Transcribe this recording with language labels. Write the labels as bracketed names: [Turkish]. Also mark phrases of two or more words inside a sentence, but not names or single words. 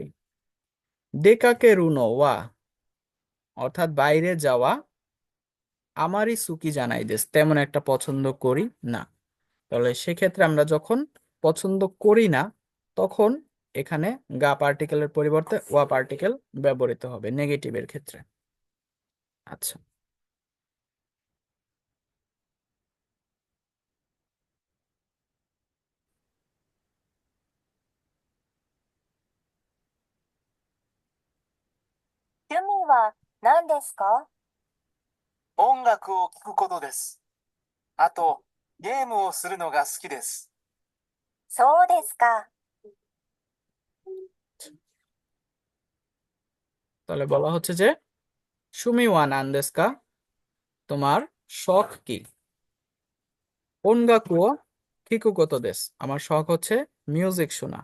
[Japanese] 出かけるのは, [Bangla] অর্থাৎ বাইরে যাওয়া, [Japanese] あまり好きじゃないです, [Bangla] তেমন একটা পছন্দ করি না। তাহলে সেক্ষেত্রে আমরা যখন পছন্দ করি না, তখন এখানে গা পার্টিকেলের পরিবর্তে ওয়া পার্টিকেল ব্যবহৃত হবে নেগেটিভের ক্ষেত্রে। আচ্ছা, [Japanese] 趣味は何ですか？音楽を聴くことです。あと、ゲームをするのが好きです。そうですか。 [Bangla] তাহলে বলা হচ্ছে যে [Japanese] 趣味は何ですか, [Bangla] তোমার শখ কি? [Japanese] 音楽を聴くことです, [Bangla] আমার শখ হচ্ছে মিউজিক শোনা।